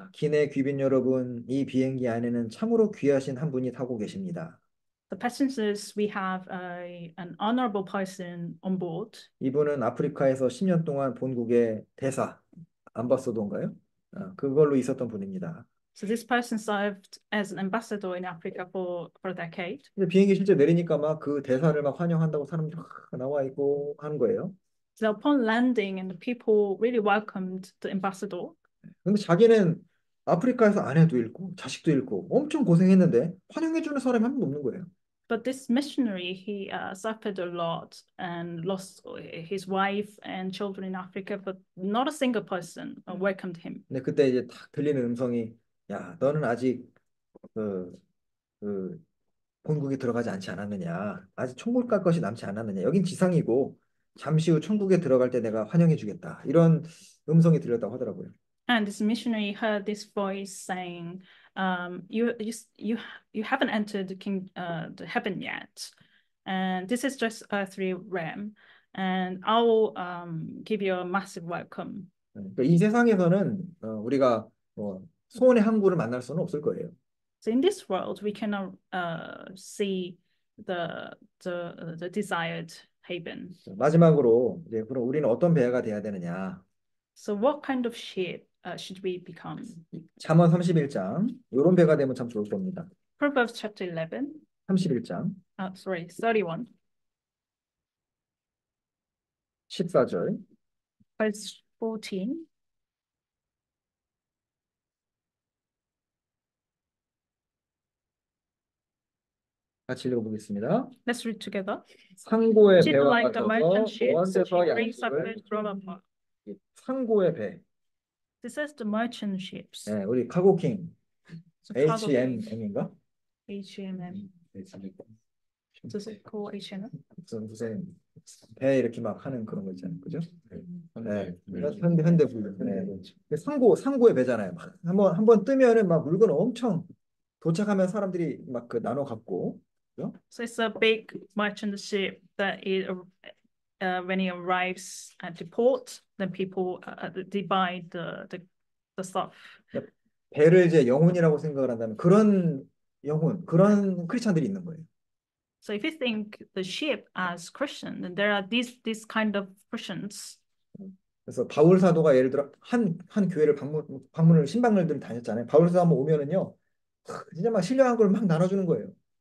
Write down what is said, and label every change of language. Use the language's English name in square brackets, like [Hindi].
[Korean] 기내 귀빈 여러분, 이 비행기 안에는 참으로 귀하신 한 분이 타고 계십니다. [English] The passengers, we have an honorable person on board. [Korean] 이분은 아프리카에서 10년 동안 본국의 대사, 암바서더인가요? 그걸로 있었던 분입니다. [English] So this person served as an ambassador in Africa for a decade. [Korean] 근데 비행기 실제 내리니까 막 그 대사를 막 환영한다고 사람들이 막 나와 있고 하는 거예요. [English] So upon landing, and the people really welcomed the ambassador. [Korean] 근데 자기는 아프리카에서 아내도 잃고 자식도 잃고 엄청 고생했는데 환영해주는 사람이 한 명도 없는 거예요. [English] But this missionary, he suffered a lot and lost his wife and children in Africa, but not a single person welcomed him. [Korean] 근데 그때 이제 딱 들리는 음성이 야, 너는 아직 그, 그 본국에 들어가지 않지 않았느냐. 아직 천국 갈 것이 남지 않았느냐. 여긴 지상이고 잠시 후 천국에 들어갈 때 내가 환영해 주겠다. 이런 음성이 들렸다고 하더라고요. [English] And this missionary heard this voice saying, you haven't entered the heaven yet, and this is just earthly realm, and I will give you a massive welcome. [Korean] 그러니까 이 세상에서는 우리가 소원의 항구를 만날 수는 없을 거예요. [English] So in this world, we cannot see the desired haven. [Korean] 마지막으로 이제 그럼 우리는 어떤 배가 돼야 되느냐? [English] So what kind of ship should we become? [Korean] 잠언 31장 이런 배가 되면 참 좋을 겁니다. [English] Proverbs chapter 11. [Korean] 31장 [English] 31. [Korean] 14절 [English] Verse 14. [Korean] 같이 읽어보겠습니다. [English] Let's read together. [Korean] 상고의 [English] Ship [Korean] 배와 [English] like the [Korean] 같아서 [English] merchant ships, [Korean] 먼 [English] she [Korean] 데서 [English] brings up [Korean] 양식을 [English] goods from afar. [Korean] 상고의 배. [English] This is the merchant ships. [Korean] 네, 우리 카고킹 [English] So cargo [Korean] HMM인가? [English] H&M. Does it call H&M? [Korean] 무슨 배 이렇게 막 하는 그런 거 있잖아요, 그죠? 네, 현대 분들. 네. 상고의 배잖아요. 한번 뜨면은 막 물건 엄청 도착하면 사람들이 막 그 나눠 갖고, 그죠? [English] So it's a big merchant ship that when it arrives at the port, then people divide the stuff. [Korean] 배를 이제 영혼이라고 생각을 한다면 그런 영혼, 그런 크리스찬들이 있는 거예요. [English] So if you think the ship as Christian, then there are these kind of Christians. [Korean] 그래서 바울 사도가 예를 들어 한 교회를 방문을 신방을 다녔잖아요. 바울 사도 한번 오면은요, 진짜 막 신령한 걸 막 나눠주는 거예요.